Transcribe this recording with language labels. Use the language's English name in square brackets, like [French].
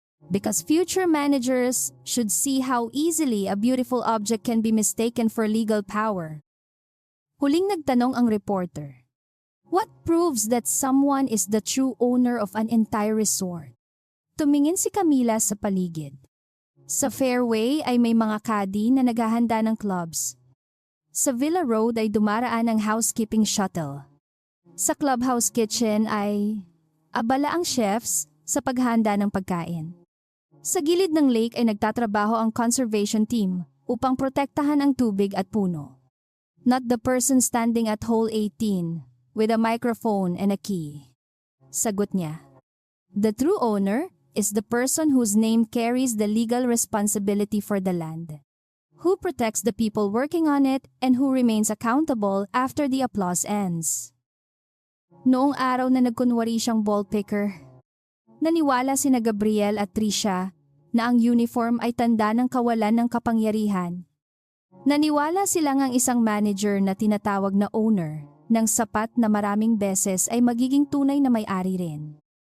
[English] Because future managers should see how easily a beautiful object can be mistaken for legal power. [Filipino] Huling nagtanong ang reporter. [English] What proves that someone is the true owner of an entire resort? [Filipino] Tumingin si Camila sa paligid. Sa fairway ay may mga caddy na naghahanda ng clubs. Sa Villa Road ay dumaraan ang housekeeping shuttle. Sa clubhouse kitchen ay abala ang chefs sa paghahanda ng pagkain. Sa gilid ng lake ay nagtatrabaho ang conservation team upang protektahan ang tubig at puno. [English] Not the person standing at hole 18 with a microphone and a key. [Filipino] Sagot niya. [English] The true owner is the person whose name carries the legal responsibility for the land, who protects the people working on it and who remains accountable after the applause ends. [Filipino] Noong araw na nagkunwari siyang ball picker, naniwala sina Gabriel at Tricia na ang uniform ay tanda ng kawalan ng kapangyarihan. Naniwala silang ang isang manager na tinatawag na owner ng sapat na maraming beses ay magiging tunay na may-ari rin.